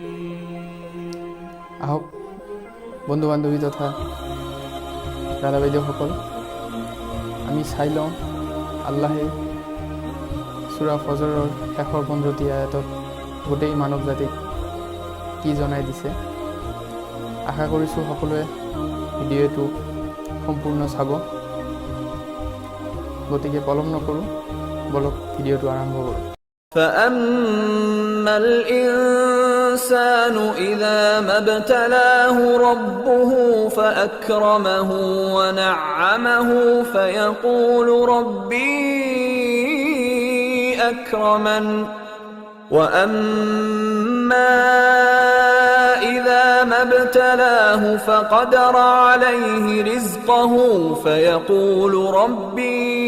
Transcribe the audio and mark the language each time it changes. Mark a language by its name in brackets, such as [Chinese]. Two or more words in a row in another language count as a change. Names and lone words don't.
[Assamese] আহক বন্ধু বান্ধৱী তথা দাদা বাইদেউসকল, আমি চাই লওঁ আল্লাহে সূৰা ফজৰৰ শেষৰ 15টি আয়াতত গোটেই মানৱ জাতিক কি জনাই দিছে। আশা কৰিছোঁ সকলোৱে ভিডিঅ'টো সম্পূৰ্ণ চাব। গতিকে পলম নকৰোঁ, বলক ভিডিঅ'টো আৰম্ভ কৰোঁ। [Arabic] فأما الإنسان إذا ما ابتلاه ربه فأكرمه ونعمه فيقول ربي أكرمن وأما إذا ما ابتلاه فقدر عليه رزقه فيقول ربي